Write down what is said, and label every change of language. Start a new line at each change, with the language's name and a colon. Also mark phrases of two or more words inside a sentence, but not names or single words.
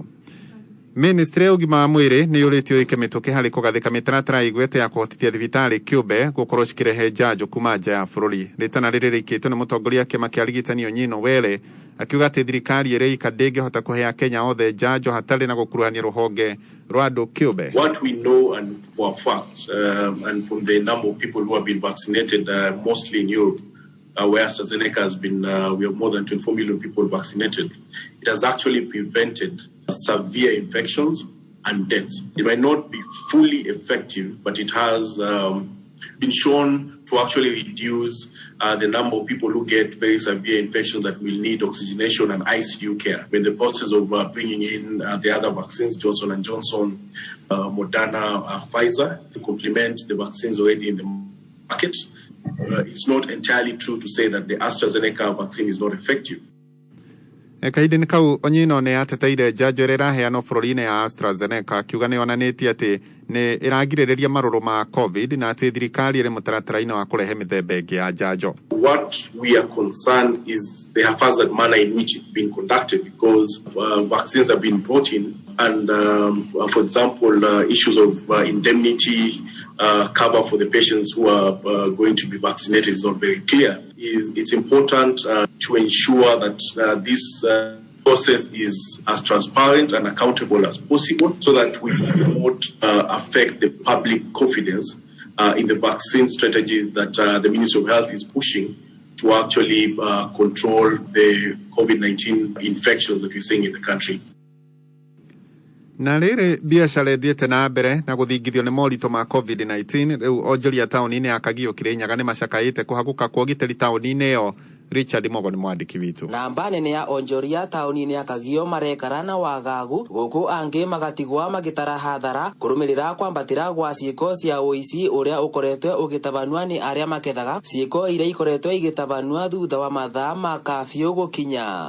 Kikuyu: Ministry ya ũgima wa mwĩrĩ nĩ yũrĩtio ĩkĩmĩtũkĩ harĩ kũgathĩka mĩtaratara igwete ya kũhotithia thibitarĩ kĩũmbe gũkorwo cikĩrehe njanjo kuma nja ya bũrũri. Rĩtana rĩrĩ rĩikĩtwo nĩ mũtongoria kĩama kĩa arigitani Onyino Were akiuga atĩ thirikari ĩrĩika ndĩngĩhota kũhe Akenya othe njanjo hatarĩ na gũkuruhania rũhonge rwa andũ kĩũmbe.
English: What we know and for a fact and from the number of people who have been vaccinated mostly in Europe where AstraZeneca has been we have more than 24 million people vaccinated, it has actually prevented severe infections and deaths. It might not be fully effective, but it has been shown to actually reduce the number of people who get very severe infections that will need oxygenation and ICU care. We're in the process of bringing in the other vaccines, Johnson & Johnson, Moderna, Pfizer, to complement the vaccines already in the market. It's not entirely true to say that the AstraZeneca vaccine is not effective.
Kikuyu: Kahinda-inĩ kau Onyino nĩ ateteire njanjo ĩrĩa ĩraheanwo bũrũri-inĩ ya AstraZeneca akiuga nĩ onanĩtie atĩ nĩ ĩragirĩrĩria marũrũ ma COVID na atĩ thirikari ĩrĩ mũtaratara-inĩ wa kũrehe mĩthemba ĩngĩ ya njanjo.
English: What we are concerned is the haphazard manner in which it's been conducted because vaccines have been brought in and for example issues of indemnity cover for the patients who are going to be vaccinated is not very clear. It's important to ensure that this process is as transparent and accountable as possible so that we won't affect the public confidence in the vaccine strategy that the Ministry of Health is pushing to actually control the COVID-19 infections that we're seeing in the country.
Kikuyu: Na rĩrĩ biacara ĩthiĩte na mbere na gũthingithio nĩ moritũ ma COVID-19 rĩu onjoria taũni-inĩ ya Kagio Kĩrĩnyaga nĩ macakaĩte kũhagũka kwa ũgitĩri taũni-inĩ ĩyo. Richard Mogo nĩ mwandĩki witũ. Namba nene ya onjoria taũni-inĩ ya Kagio marekara na wagagu gũkũ angĩ magatigwa magĩtara hathara kũrũmĩrĩra kwambatĩra gwa ciĩko cia ũici ũrĩa ũkoretwe ũgĩtabanua nĩ arĩa makethaga ciĩko iria ikoretwe igĩtabanua thutha wa mathaa ma kabiũ gũkinya.